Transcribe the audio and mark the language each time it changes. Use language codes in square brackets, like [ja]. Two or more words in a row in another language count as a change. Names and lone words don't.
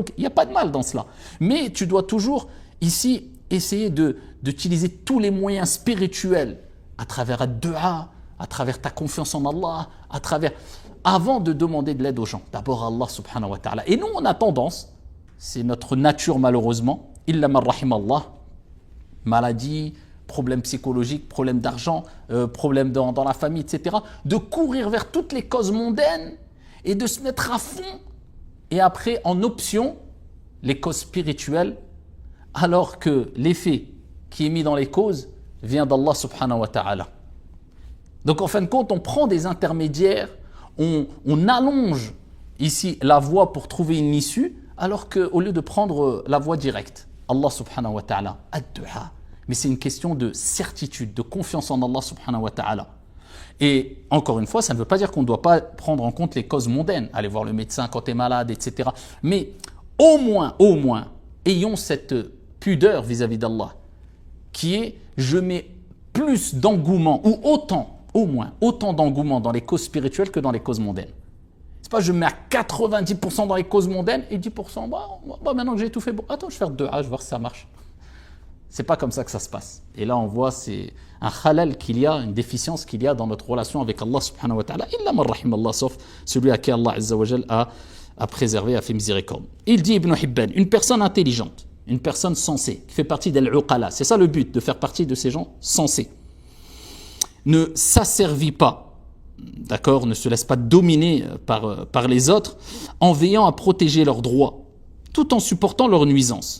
[fr] Donc il n'y a pas de mal dans cela. Mais tu dois toujours ici essayer d'utiliser tous les moyens spirituels à travers la dua, à travers ta confiance en Allah, avant de demander de l'aide aux gens. D'abord Allah [ar] subhanahu wa ta'ala. [fr] Et nous on a tendance, c'est notre nature malheureusement, [ar] illa man rahim Allah, [fr] maladie, problèmes psychologiques, problèmes d'argent, problèmes dans la famille, etc. De courir vers toutes les causes mondaines et de se mettre à fond. Et après, en option, les causes spirituelles, alors que l'effet qui est mis dans les causes vient d'Allah [ar] subhanahu wa ta'ala. [fr] Donc en fin de compte, on prend des intermédiaires, on allonge ici la voie pour trouver une issue, alors qu'au lieu de prendre la voie directe, [ar] Allah subhanahu wa ta'ala, ad-du'a. [fr] Mais c'est une question de certitude, de confiance en Allah [ar] subhanahu wa ta'ala. [fr] Et encore une fois, ça ne veut pas dire qu'on ne doit pas prendre en compte les causes mondaines, aller voir le médecin quand tu es malade, etc. Mais au moins, ayons cette pudeur vis-à-vis d'Allah, qui est, je mets plus d'engouement, ou autant d'engouement dans les causes spirituelles que dans les causes mondaines. C'est pas je mets à 90% dans les causes mondaines et 10%, maintenant que j'ai tout fait, attends, je vais faire 2 A, je vais voir si ça marche. C'est pas comme ça que ça se passe. Et là, on voit, c'est un khalal qu'il y a, une déficience qu'il y a dans notre relation avec Allah [ar] subhanahu wa ta'ala. Illa man rahim Allah, [fr] sauf celui à qui Allah [ar] azza wa jal [fr] a a préservé, a fait miséricorde. Il dit Ibn Hibban, une personne intelligente, une personne sensée, qui fait partie d'Al-Uqala, c'est ça le but, de faire partie de ces gens sensés, ne s'asservit pas, d'accord, ne se laisse pas dominer par les autres, en veillant à protéger leurs droits, tout en supportant leurs nuisances.